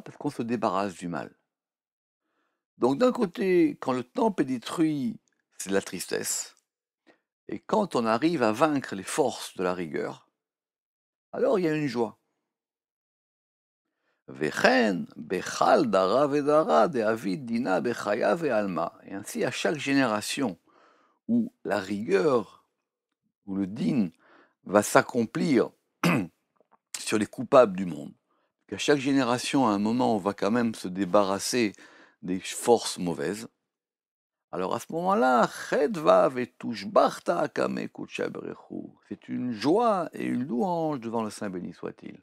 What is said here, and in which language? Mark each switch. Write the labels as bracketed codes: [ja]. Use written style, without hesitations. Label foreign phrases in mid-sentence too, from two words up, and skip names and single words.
[fr] Parce qu'on se débarrasse du mal. Donc d'un côté, quand le temple est détruit, c'est de la tristesse. Et quand on arrive à vaincre les forces de la rigueur, alors il y a une joie. [arc] וכן, בכל דרא ודרא דעביד דינא בחייביא דעלמא. [fr] Et ainsi, à chaque génération où la rigueur, où le din va s'accomplir sur les coupables du monde, qu'à chaque génération, à un moment, on va quand même se débarrasser des forces mauvaises. Alors à ce moment-là, c'est une joie et une louange devant le Saint béni soit-il.